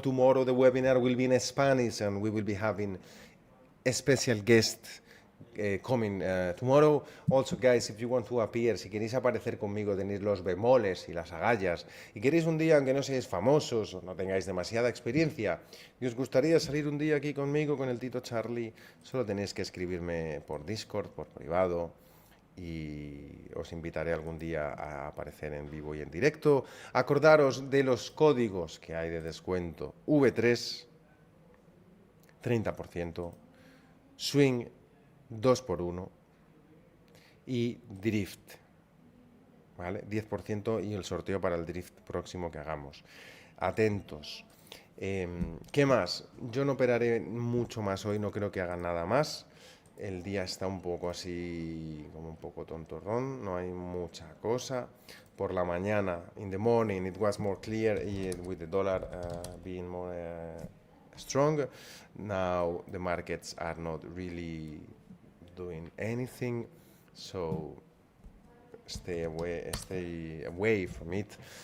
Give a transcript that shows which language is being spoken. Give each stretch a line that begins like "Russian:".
English: Tomorrow the webinar will be in Spanish, and we will be having a special guest coming tomorrow. Also, guys, if you want to appear,
Spanish: si queréis aparecer conmigo, tenéis los bemoles y las agallas, y queréis un día, aunque no seáis famosos o no tengáis demasiada experiencia, y os gustaría salir un día aquí conmigo, con el Tito Charlie, solo tenéis que escribirme por Discord, por privado, y os invitaré algún día a aparecer en vivo y en directo. Acordaros de los códigos que hay de descuento: V3, 30%, Swing 2x1 y Drift, ¿vale? 10% y el sorteo para el Drift próximo que hagamos. Atentos. ¿Qué más? Yo no operaré mucho más hoy, no creo que haga nada más. El día está un poco así, como un poco tontorrón, no hay mucha cosa. Por la mañana,
English: in the morning, it was more clear with the dollar being more strong. Now the markets are not really doing anything, so stay away from it.